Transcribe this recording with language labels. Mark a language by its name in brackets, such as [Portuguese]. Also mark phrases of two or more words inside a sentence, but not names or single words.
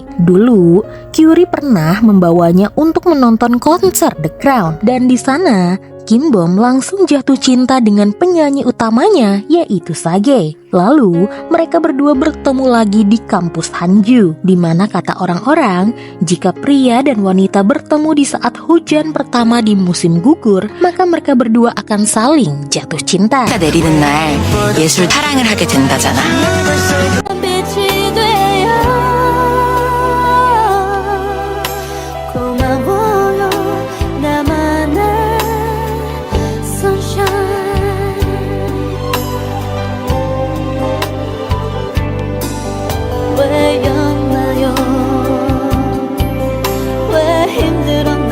[Indonesian] Dulu, Kyuri pernah membawanya untuk menonton konser The Crown dan di sana Kim Bom langsung jatuh cinta dengan penyanyi utamanya, yaitu Sage. Lalu, mereka berdua bertemu lagi di kampus Hanju, di mana kata orang-orang, jika pria dan wanita bertemu di saat hujan pertama di musim gugur, maka mereka berdua akan saling jatuh cinta. [Korean] 내리는 날 예술 사랑을 하게 된다잖아. 빛이 되어 고마워요 나만의 sunshine 왜였나요 왜 힘들어